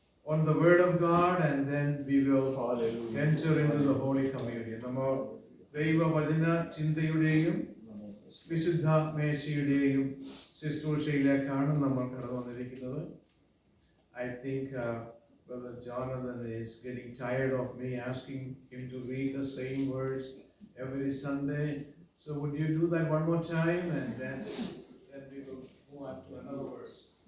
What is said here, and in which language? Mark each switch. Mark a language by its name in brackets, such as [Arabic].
[English] on the word of God, and then we will Hallelujah. enter into the Holy Communion. [Malayalam] നമ്മൾ ദൈവവചന ചിന്തയുടെയും വിശുദ്ധ മേശയുടെയും ശുശ്രൂഷയിലേക്കാണ് നമ്മൾ കടന്നു വന്നിരിക്കുന്നത്. [English] I think Brother Jonathan is getting tired of me asking him to read the same verse every Sunday. So would you do that one more time, and then we will move on to another verse.